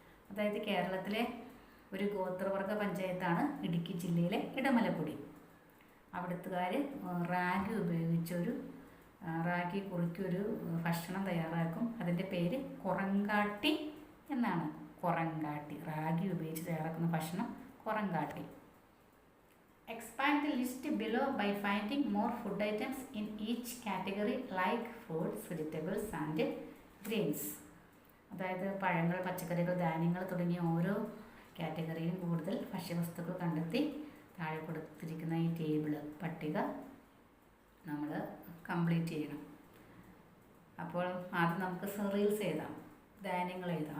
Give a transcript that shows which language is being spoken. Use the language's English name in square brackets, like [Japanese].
[Malayalam] അതായത് കേരളത്തിലെ ഒരു ഗോത്രവർഗ പഞ്ചായത്താണ് ഇടുക്കി ജില്ലയിലെ ഇടമലക്കുടി. അവിടുത്തുകാർ റാഗി ഉപയോഗിച്ചൊരു റാഗി കുറുക്കിയൊരു ഭക്ഷണം തയ്യാറാക്കും. അതിൻ്റെ പേര് കൊറങ്കാട്ടി എന്നാണ്. കൊറങ്കാട്ടി, റാഗി ഉപയോഗിച്ച് തയ്യാറാക്കുന്ന ഭക്ഷണം കൊറങ്കാട്ടി. [English] Expand the list below by finding more food items in each category like fruits, vegetables and grains. [Malayalam] അതായത് പഴങ്ങൾ, പച്ചക്കറികൾ, ധാന്യങ്ങൾ തുടങ്ങിയ ഓരോ കാറ്റഗറിയിലും കൂടുതൽ ഭക്ഷ്യവസ്തുക്കൾ കണ്ടെത്തി താഴെ കൊടുത്തിരിക്കുന്ന ഈ പട്ടിക നമ്മൾ കംപ്ലീറ്റ് ചെയ്യണം. അപ്പോൾ ആദ്യം നമുക്ക് സെറീൽസ് എഴുതാം, ധാന്യങ്ങൾ എഴുതാം.